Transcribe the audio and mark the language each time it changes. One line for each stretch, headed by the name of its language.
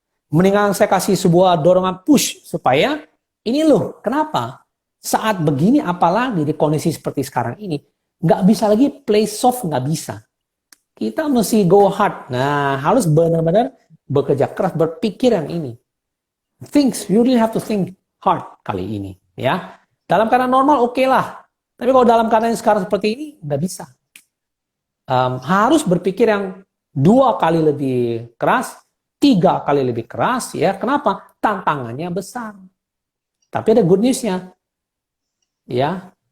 Indonesian: Mendingan saya kasih sebuah dorongan push supaya ini loh, kenapa saat begini apalagi di kondisi seperti sekarang ini nggak bisa lagi play soft, nggak bisa.
English: Kita mesti go hard.
Indonesian: Nah harus benar-benar bekerja keras, berpikir yang ini.
English: You really have to think hard kali ini, ya.
Indonesian: Dalam keadaan normal oke lah, tapi kalau dalam keadaan sekarang seperti ini nggak bisa. Harus berpikir yang 2 kali lebih keras, 3 kali lebih keras, ya. Kenapa? Tantangannya besar. Tapi ada good news-nya, ya.